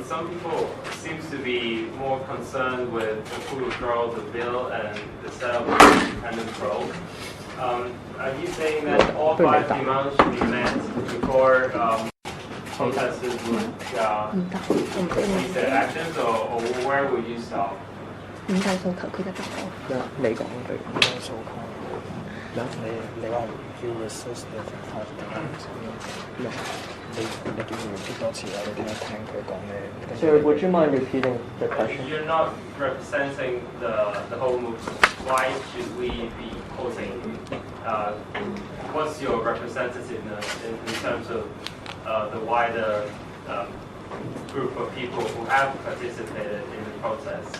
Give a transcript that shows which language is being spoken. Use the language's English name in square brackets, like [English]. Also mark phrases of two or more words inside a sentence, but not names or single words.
[English] Some people seems to be more concerned with the full withdrawal of the bill and the setup of an independent probe. Are you saying that all 5 demands should be met before protesters would cease their actions, or where would you stop? [Cantonese] 5 大訴求佢嘅答案。你講佢。訴求。你話 [English] you resist the 5 demands， [Cantonese] 你叫佢 repeat 多次啊！你聽佢講嘅。 [English] Sorry, would you mind repeating the question? You're not representing the whole movement. Why should we be opposing? What's your representativeness in terms of the wider group of people who have participated in the protests?